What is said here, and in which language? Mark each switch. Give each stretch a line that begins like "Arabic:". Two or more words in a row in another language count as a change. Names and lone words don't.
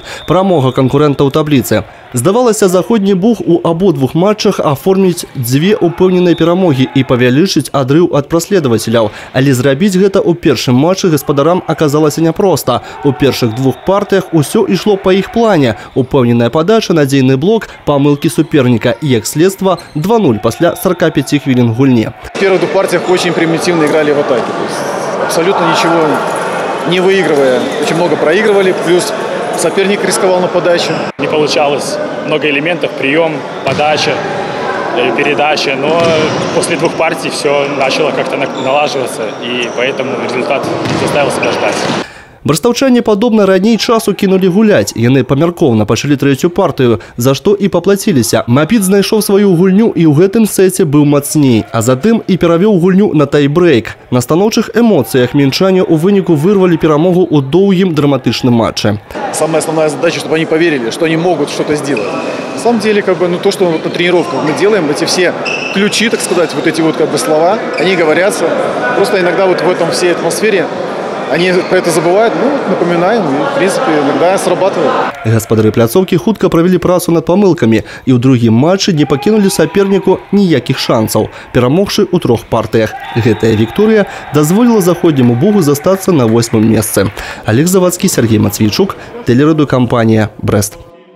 Belarusian: Перамога канкурэнта ў табліцы. Здавалася, заходні Буг у абодвух матчах аформіць дзве упэўненыя перамогі і павялічыць адрыў ад праследавацеляў. Але зрабіць гэта ў першым матчы гаспадарам аказалася няпроста. У першых двух партыях усё ішло па іх плане. Упэўненая падача, надзейны блок, памылкі суперніка і, як следства, 2-0 пасля 45 хвілін гульні.
Russian: В первых двух партиях очень примитивно играли в атаке. Абсолютно ничего не выигрывая. Очень много проигрывали, плюс соперник рисковал на подачу. Не получалось. Много элементов, прием, подача, передача. Но после двух партий все начало как-то налаживаться, и поэтому результат заставил себя ждать.
Belarusian: Брастаўчане, падобна, раней часу кінулі гуляць. Яны памяркоўна пачалі трэцюю партыю, за што і паплаціліся. «Мапід» знайшоў сваю гульню і ў гэтым сеце быў мацней, а затым і перавёў гульню на тай-брейк. На станоўчых эмоцыях мінчане ў выніку вырвалі перамогу ў доўгім драматычным матчы.
Russian: Самая основная задача, чтобы они поверили, что они могут что-то сделать. На самом деле, то, что вот на тренировках мы делаем, эти все ключи, так сказать, вот эти вот слова, они говорятся. Просто иногда вот в этом всей атмосфере они про это забывают, напоминаем, и, в принципе, иногда срабатывает.
Belarusian: Гаспадары пляцоўкі хутка правялі працу над памылкамі і ў другім матчы не пакінулі саперніку ніякіх шансаў, перамогшы ў 3 партыях. Гэтая вікторыя дазволіла заходняму Бугу застацца на 8-м месцы. Олег Завадскі, Сергей Матвейчук, телерадыёкампанія «Брест».